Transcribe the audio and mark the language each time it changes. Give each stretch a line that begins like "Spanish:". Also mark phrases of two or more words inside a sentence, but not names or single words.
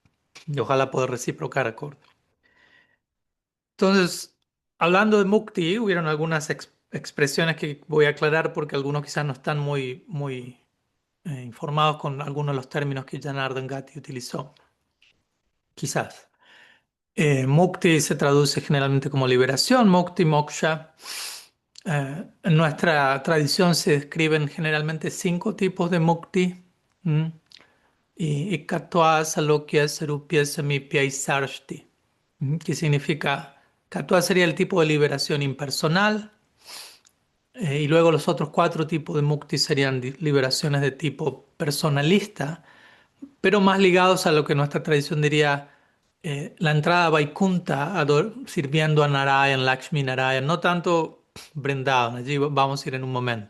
Spanish: y ojalá poder reciprocar acorde. Entonces, hablando de mukti, hubieron algunas expresiones que voy a aclarar porque algunos quizás no están muy informados con algunos de los términos que Janardhan Gati utilizó. Quizás. Mukti se traduce generalmente como liberación, mukti, moksha. En nuestra tradición se describen generalmente 5 tipos de mukti. ¿M? Y Katva, Salokya, Sarupya, Samipya y Sarshti. Que significa, Katva sería el tipo de liberación impersonal, y luego los otros 4 tipos de mukti serían liberaciones de tipo personalista, pero más ligados a lo que nuestra tradición diría la entrada a Vaikunta, sirviendo a Narayan, Lakshmi Narayan, no tanto Vrindavan, allí vamos a ir en un momento.